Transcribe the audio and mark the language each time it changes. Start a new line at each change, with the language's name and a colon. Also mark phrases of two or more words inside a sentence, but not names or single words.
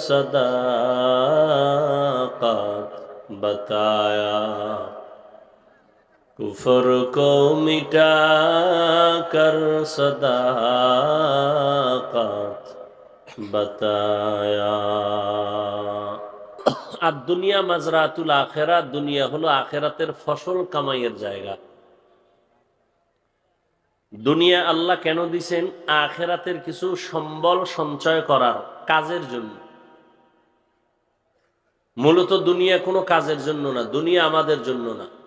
Urdu: صداقت بتایا، کفر کو مٹا کر صداقت بتایا.
Bangla: আর
Arabic: الدنيا مزرعة الآخرة,
Bangla: দুনিয়া হলো আখিরাতের ফসল কামাইয়ের জায়গা। দুনিয়া আল্লাহ কেন দিছেন? আখিরাতের কিছু সম্বল সঞ্চয় করার কাজের জন্য। মূলত দুনিয়া কোনো কাজের জন্য না, দুনিয়া আমাদের জন্য না।